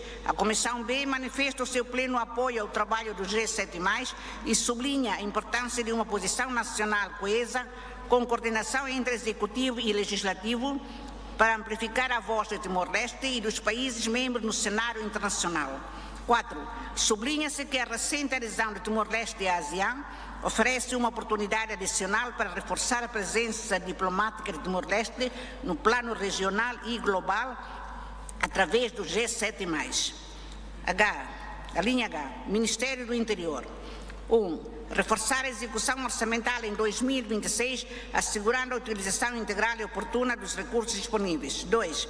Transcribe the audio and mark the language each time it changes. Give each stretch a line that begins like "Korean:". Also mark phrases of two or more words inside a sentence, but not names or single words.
Portuguese: A Comissão B manifesta o seu pleno apoio ao trabalho do G7+, e sublinha a importância de uma posição nacional coesa com coordenação entre Executivo e Legislativo, para amplificar a voz de Timor-Leste e dos países membros no cenário internacional. 4. Sublinha-se que a recente adesão de Timor-Leste à ASEAN oferece uma oportunidade adicional para reforçar a presença diplomática de Timor-Leste no plano regional e global através do G7+. A linha H, Ministério do Interior. 1. Reforçar a execução orçamental em 2026, assegurando a utilização integral e oportuna dos recursos disponíveis. 2.